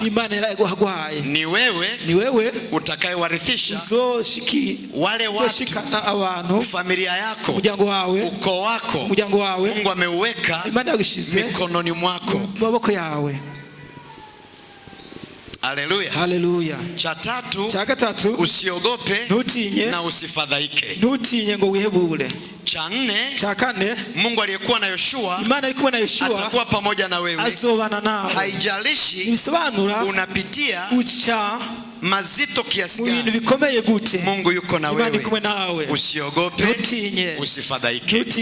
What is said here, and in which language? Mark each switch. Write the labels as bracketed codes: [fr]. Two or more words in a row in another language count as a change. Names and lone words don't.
[sw] Ni wewe utakayewarithisha wale watu, familia yako, ukoo wako. Mungu ameuweka mikononi mwako. Haleluya, haleluya. Cha tatu, usiogope na usifadhaike. [rn] Ntutinye ngo wihebure. [sw] Cha kane, Mungu aliyekuwa na Yoshua, atakuwa pamoja na wewe. [rn] Azobana nawe. [sw] Haijalishi unapitia mazito kiasi gani, Mungu yuko na wewe. Usiogope, usifadhaike.